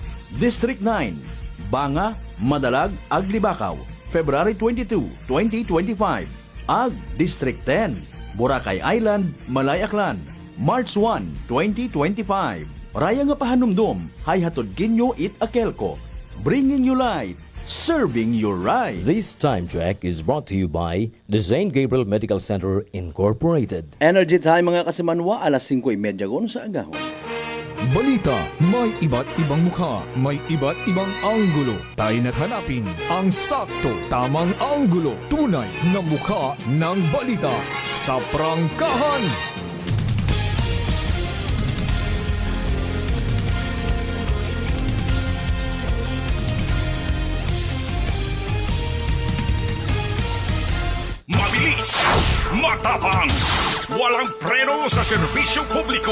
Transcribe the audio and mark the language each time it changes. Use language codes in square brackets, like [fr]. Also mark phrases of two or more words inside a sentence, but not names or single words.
[en] District 9, Banga, Madalag, Aglibakaw, February 22, 2025. Ag, District 10, Boracay Island, Malay Aklan, March 1, 2025. [akl] Raya nga pahanumdum, hay hatod kinyo It-Akelco. [en] Bringing you light, serving you right. This time check is brought to you by the St. Gabriel Medical Center Incorporated. Energy time [akl] mga kasimanwa, alas 5:30 gon sa agahon. [tl] Balita, may iba't ibang mukha, may iba't ibang anggulo. Tayo na't hanapin ang sakto, tamang anggulo, tunay na mukha ng balita sa prangkahan. Mabilis, matapang, walang preno sa serbisyo publiko.